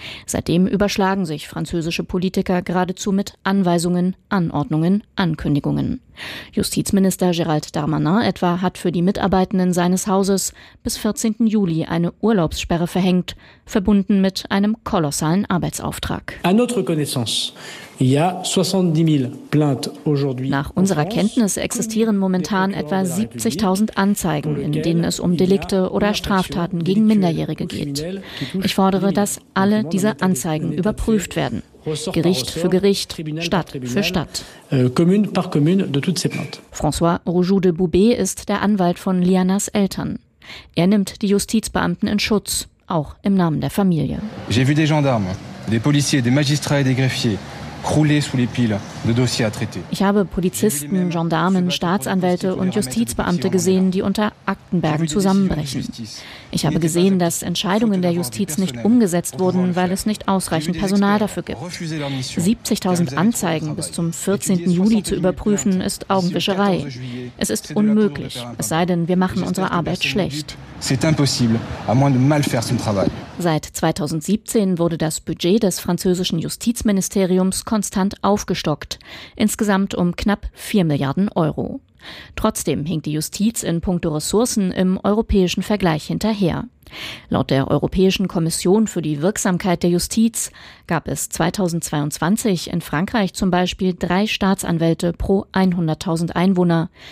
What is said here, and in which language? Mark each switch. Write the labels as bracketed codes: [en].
[de] Seitdem überschlagen sich französische Politiker geradezu mit Anweisungen, Anordnungen, Ankündigungen. Justizminister Gérald Darmanin etwa hat für die Mitarbeitenden seines Hauses bis 14. Juli eine Urlaubssperre verhängt, verbunden mit einem kolossalen Arbeitsauftrag. [fr] À notre connaissance, il y a 70.000 plaintes aujourd'hui. [de] Nach unserer Kenntnis existieren momentan etwa 70.000 Anzeigen, in denen es um Delikte oder Straftaten gegen Minderjährige geht. Ich fordere, dass alle diese Anzeigen überprüft werden. Gericht für Gericht, Stadt für Stadt. [fr] Commune par commune de toutes ces plaintes. [de] François Rougeau de Boubet ist der Anwalt von Lianas Eltern. Er nimmt die Justizbeamten in Schutz, auch im Namen der Familie. [fr] J'ai vu des gendarmes, des policiers, des magistrats et des greffiers. [de] Ich habe Polizisten, Gendarmen, Staatsanwälte und Justizbeamte gesehen, die unter Aktenberg zusammenbrechen. Ich habe gesehen, dass Entscheidungen der Justiz nicht umgesetzt wurden, weil es nicht ausreichend Personal dafür gibt. 70.000 Anzeigen bis zum 14. Juli zu überprüfen, ist Augenwischerei. Es ist unmöglich, es sei denn, wir machen unsere Arbeit schlecht. [fr] C'est impossible, à moins de mal faire son travail. [de] Seit 2017 wurde das Budget des französischen Justizministeriums konstant aufgestockt, insgesamt um knapp 4 Milliarden Euro. Trotzdem hinkt die Justiz in puncto Ressourcen im europäischen Vergleich hinterher. Laut der Europäischen Kommission für die Wirksamkeit der Justiz gab es 2022 in Frankreich zum Beispiel 3 Staatsanwälte pro 100.000 Einwohner.